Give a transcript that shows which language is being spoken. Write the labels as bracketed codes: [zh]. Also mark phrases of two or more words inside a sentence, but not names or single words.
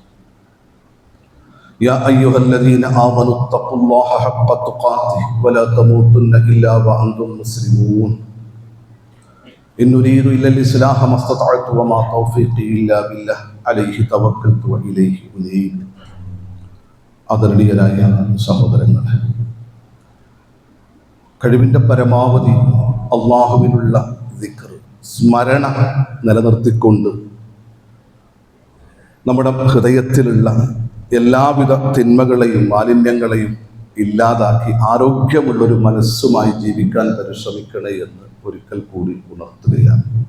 [ar] يا أيها الذين آمنوا اتقوا الله حق تقاته ولا تموتن إلا وأنتم مسلمون. إن نريد إلا الإصلاح ما استطعت وما توفيقي إلا بالله عليه توكلت وإليه أنيب. [ml] ആദരണീയരായ സഹോദരങ്ങളെ, കഴിവിൻ്റെ പരമാവധി അള്ളാഹുവിനുള്ള ദിക്ർ, സ്മരണ നിലനിർത്തിക്കൊണ്ട് നമ്മുടെ ഹൃദയത്തിലുള്ള എല്ലാവിധ തിന്മകളെയും മാലിന്യങ്ങളെയും ഇല്ലാതാക്കി ആരോഗ്യമുള്ളൊരു മനസ്സുമായി ജീവിക്കാൻ പരിശ്രമിക്കണേ എന്ന് ഒരിക്കൽ കൂടി ഉണർത്തുകയാണ്.